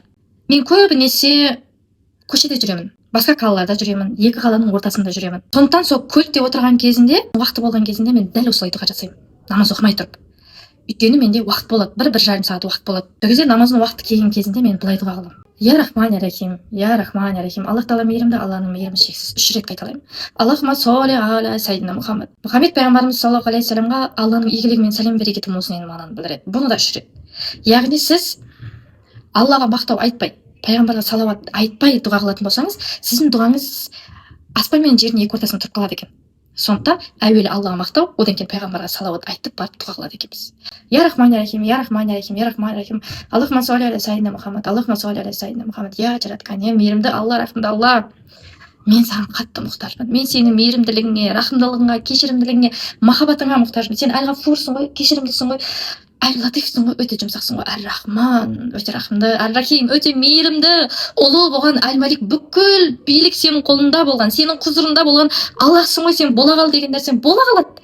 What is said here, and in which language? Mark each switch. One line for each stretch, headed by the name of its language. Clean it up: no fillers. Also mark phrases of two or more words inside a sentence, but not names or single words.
Kazakh: Мен көбінесе көшеде жүремін, басқа қалаларда жүремін, екі қаланың ортасында жүремін. Сондықтан сол көлікте отырған кезінде, уақыты болған кезінде мен дәл осылай дұға жасаймын, намаз оқымай тұрып. Өйткені менде уақыт болады, бір жарым сағат уақыт болады. Сол кезде намаздың уақыты келген кезінде мен былай дұға қыламын.
Arabic: يا رحمن يا رحيم، يا رحمن يا رحيم.
Kazakh: Аллах тағала мейірімді, Алланың мейірімі шексіз. 3 рет қайталаймын.
Arabic: اللهم صل على سيدنا محمد.
Kazakh: Мұхаммед пайғамбарымыз
Arabic: صلى الله عليه وسلم
Kazakh: Алланың игілігімен сәлем бере кету осының мағынаны білдіреді. Бұны да 3 рет. Яғни сіз Аллаға мақтау айтпай, пайғамбарға салауат айтпай дұға қылатын болсаңыз, сіздің дұғаңыз аспан мен жердің екі ортасында тұрып қалады екен. Сондықтан әуелі Аллаға мақтау, одан кейін пайғамбарға салауат айтып барып дұға қылады екенбіз.
Arabic: يا رحمن يا رحيم، يا رحمن يا رحيم، يا رحمن يا رحيم. اللهم صل على سيدنا محمد، اللهم صل على سيدنا محمد.
Kazakh: Я жаратқан ең мейірімді Алла, рахымды Алла. Мен саған қатты мұқтажбын. Мен сенің мейірімділігіңе, рахымдылығыңа, кешірімділігіңе, махаббатыңа мұқтажбын. Сен әл-ғафурсың ғой, кешірімдісің ғой, әл-латифсың ғой, өте жұмсақсың ғой. Әр-рахман, өте рахымды, әр-рахим, өте мейірімді, ұлы болған әл-малик, бүкіл билік сенің қолында болған, сенің құзырында болған Аллахсың ғой, сен бола қал деген нәрсен бола қалады.